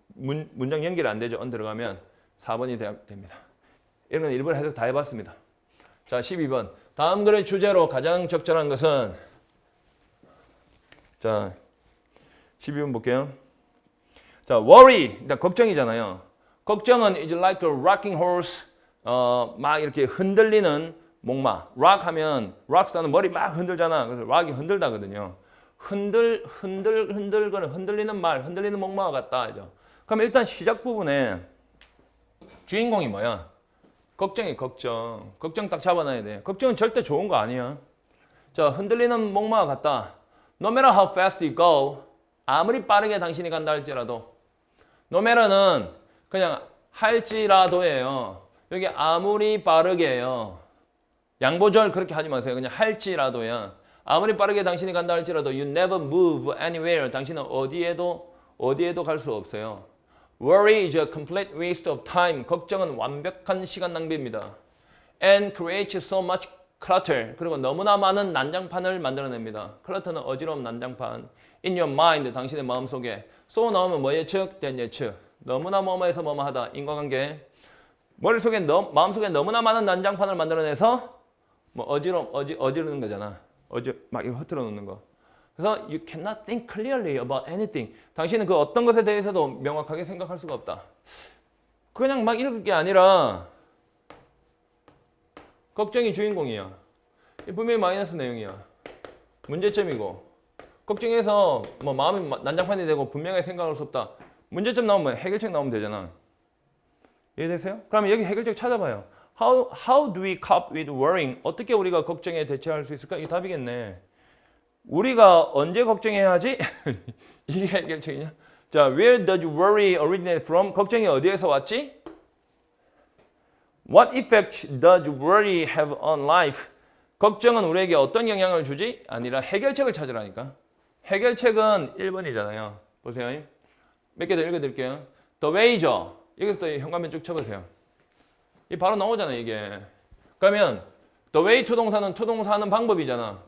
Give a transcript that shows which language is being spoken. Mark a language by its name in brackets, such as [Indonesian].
[Korean] 문장 연결이 안 되죠. 들어가면 4번이 됩니다. 이런 건 일부러 해석 다 해봤습니다. 자, 12번. 다음 글의 주제로 가장 적절한 것은 자, 12번 볼게요. 자, worry. 일단 걱정이잖아요. 걱정은 [English] is like a rocking horse. [Korean] 막 이렇게 흔들리는 목마. rock 하면 rockstar는 머리 막 흔들잖아. 그래서 rock이 흔들다거든요. 흔들리는 말, 흔들리는 목마와 같다. 이죠. 그럼 일단 시작 부분에 주인공이 뭐야? 걱정이 걱정. 걱정 딱 잡아놔야 돼. 걱정은 절대 좋은 거 아니야. 자, 흔들리는 목마와 같다. [English] No matter how fast you go. [Korean] 아무리 빠르게 당신이 간다 할지라도. No matter는 그냥 할지라도예요. 여기 아무리 빠르게요. 양보절 그렇게 하지 마세요. 그냥 할지라도야. 아무리 빠르게 당신이 간다 할지라도 [English] you never move anywhere. [Korean] 당신은 어디에도 갈 수 없어요. [English] Worry is a complete waste of time. [Korean] 걱정은 완벽한 시간 낭비입니다. [English] And creates so much clutter. [Korean] 그리고 너무나 많은 난장판을 만들어냅니다. clutter는 어지러운 난장판. [English] In your mind, [Korean] 당신의 마음속에. so 나오면 뭐 예측? then 예측. 너무나 뭐뭐해서 뭐뭐하다. 인과관계. 머릿속에 마음속에 너무나 많은 난장판을 만들어내서 뭐 어지르는 거잖아. 막 이거 흐트러 놓는 거. [English] 그래서 you cannot think clearly about anything. [Korean] 당신은 그 어떤 것에 대해서도 명확하게 생각할 수가 없다. 그냥 막 읽을 게 아니라 걱정이 주인공이야. 분명히 마이너스 내용이야. 문제점이고 걱정해서 뭐 마음이 난장판이 되고 분명하게 생각할 수 없다. 문제점 나오면 해결책 나오면 되잖아. 이해되세요? 그러면 여기 해결책 찾아봐요. [English] How do we cope with worrying? [Korean] 어떻게 우리가 걱정에 대처할 수 있을까? 이 답이겠네. 우리가 언제 걱정해야 하지? 이게 해결책이냐? [English] 자, where does worry originate from? [Korean] 걱정이 어디에서 왔지? [English] What effect does worry have on life? [Korean] 걱정은 우리에게 어떤 영향을 주지? 아니라 해결책을 찾으라니까. 해결책은 1번이잖아요. 보세요. 몇 개 더 읽어드릴게요. The way죠. 여기부터 현관면 쭉 쳐보세요. 이 바로 나오잖아요, 이게. 그러면 the way 투동사는 투동사 하는 방법이잖아.